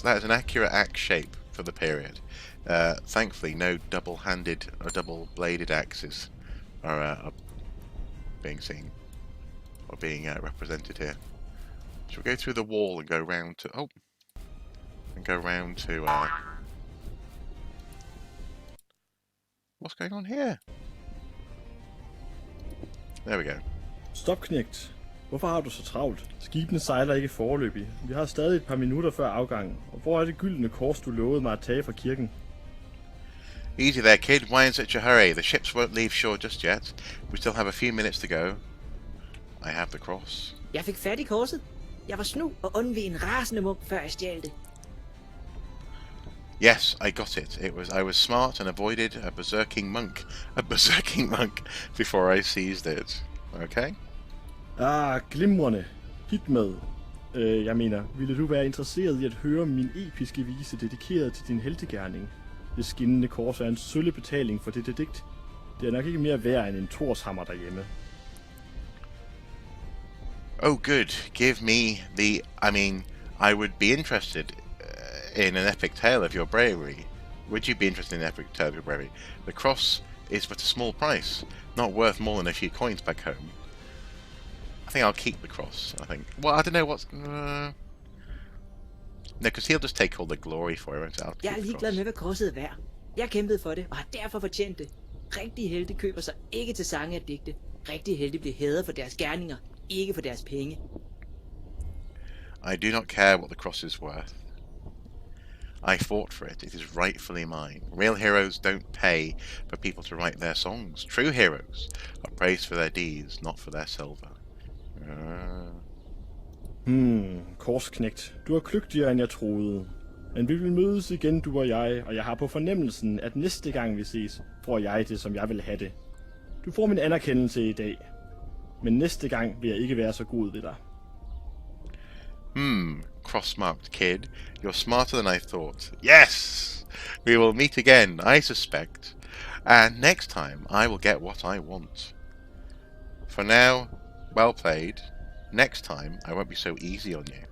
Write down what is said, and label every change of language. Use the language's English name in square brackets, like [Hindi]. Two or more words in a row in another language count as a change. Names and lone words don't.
[English] That is an accurate axe shape for the period. Thankfully, no double-handed or double-bladed axes are being seen or being represented here. Shall we go through the wall and go round to? Oh. And go round to what's going on here? There we go. Stop, [Danish] knægt. Hvorfor har du så travlt? Skibene sejler ikke foreløbig. Vi har stadig et par minutter før afgangen. Og hvor er det gyldne kors, du lovede mig at tage fra kirken? [English] Easy there, kid. Why in such a hurry? The ships won't leave shore just yet. We still have a few minutes to go. I have the cross. [Danish] Jeg fik fat i korset. Jeg var snu og undvig en rasende munk, før jeg stjal det. [English] Yes, I got it. I was smart and avoided a berserking monk before I seized it. Okay? [Danish] Glimrende. Hit med. Jeg mener, ville du være interesseret i at høre min episke vise dedikeret til din heltegerning? Det skinnende kors er en sølle betaling for dette digt. Det er nok ikke mere værd end en torshammer derhjemme. [English] Oh, good. Give me the... I would be interested in an epic tale of your bravery. Would you be interested in an epic tale of your bravery? The cross is but a small price, not worth more than a few coins back home. I think I'll keep the cross, I think. Well, I don't know what's... No, because he'll just take all the glory for it. [Danish] Jeg er ligeglad med, hvad korset er værd. Jeg kæmpede for det, og har derfor fortjent det. Rigtige helte køber sig ikke til sange og digte. Rigtige helte bliver hædret for deres gerninger, ikke for deres penge. [English] I do not care what the cross is worth. I fought for it. It is rightfully mine. Real heroes don't pay for people to write their songs. True heroes are praised for their deeds, not for their silver. [Danish] Korsknægt. Du er kløgtigere, end jeg troede. Men vi vil mødes igen, du og jeg har på fornemmelsen, at næste gang vi ses, får jeg det, som jeg vil have det. Du får min anerkendelse i dag, men næste gang vil jeg ikke være så god ved dig. [English] Cross-marked kid. You're smarter than I thought. Yes! We will meet again, I suspect. And next time, I will get what I want. For now, well played. Next time, I won't be so easy on you.